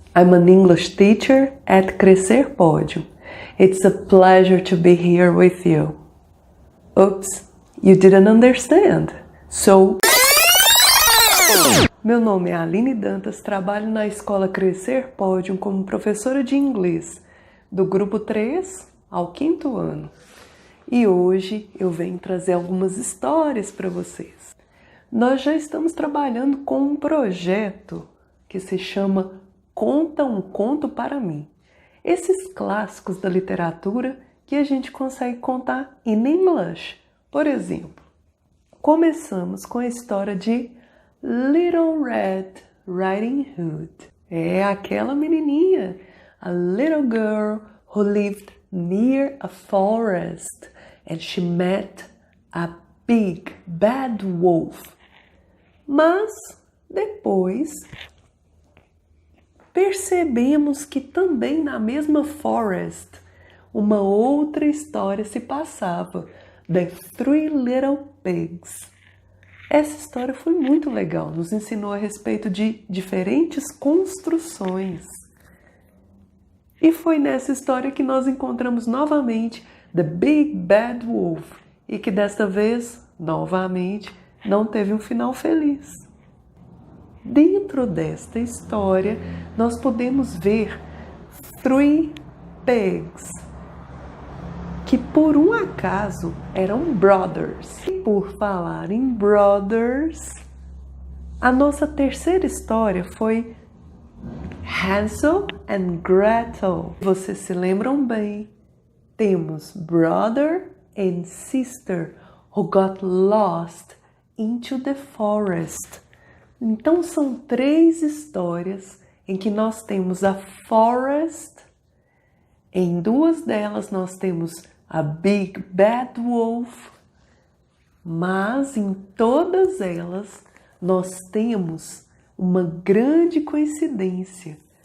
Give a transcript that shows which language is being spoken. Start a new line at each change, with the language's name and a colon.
English: I'm an English teacher at Crescer Pódio. It's a pleasure to be here with you. Oops, you didn't understand. So
Portuguese: Meu nome é Aline Dantas, trabalho na Escola Crescer Pódio como professora de inglês do grupo 3 ao 5º ano. E hoje eu venho trazer algumas histórias para vocês. Nós já estamos trabalhando com um projeto que se chama Conta um Conto para Mim. Esses clássicos da literatura que a gente consegue contar em inglês. Por exemplo, começamos com a história de Little Red Riding Hood. É aquela menininha,
English: a little girl who lived near a forest and she met a big bad wolf.
Portuguese: Mas depois percebemos que também na mesma forest uma outra história se passava, The Three Little Pigs. Essa história foi muito legal, nos ensinou a respeito de diferentes construções. E foi nessa história que nós encontramos novamente The Big Bad Wolf e que desta vez, novamente, não teve um final feliz. Dentro desta história, nós podemos ver Three Pigs, que por um acaso eram brothers. E por falar em brothers, a nossa terceira história foi Hansel and Gretel. Vocês se lembram bem? Temos
English: brother and sister who got lost into the forest.
Portuguese: Então são 3 histórias em que nós temos a forest. Em 2 delas nós temos a Big Bad Wolf, mas em todas elas nós temos uma grande coincidência.